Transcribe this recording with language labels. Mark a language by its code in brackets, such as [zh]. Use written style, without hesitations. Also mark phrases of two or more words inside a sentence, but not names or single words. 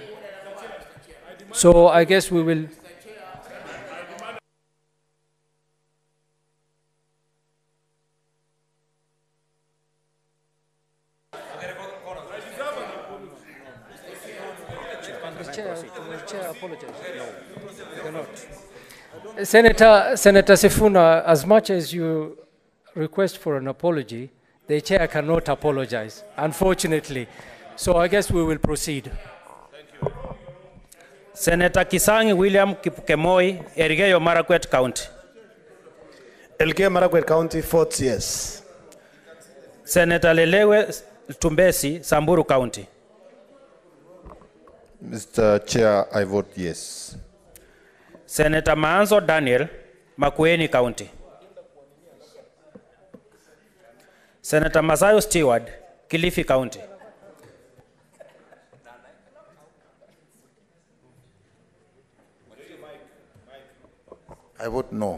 [en] So I guess we will. The chair apologizes. No, you cannot. Senator Sifuna, as much as you request for an apology, the chair cannot apologize, unfortunately. So I guess we will proceed. Senator Kisangi William Kipkemoi, Elgeyo Marakwet County. Elgeyo Marakwet County votes yes. Senator Lelewe Tumbesi, Samburu County. Mr. Chair, I vote yes. Senator Maanzo Daniel, Makwiny County. Senator Masayo Stewart, Kilifi County. I vote no.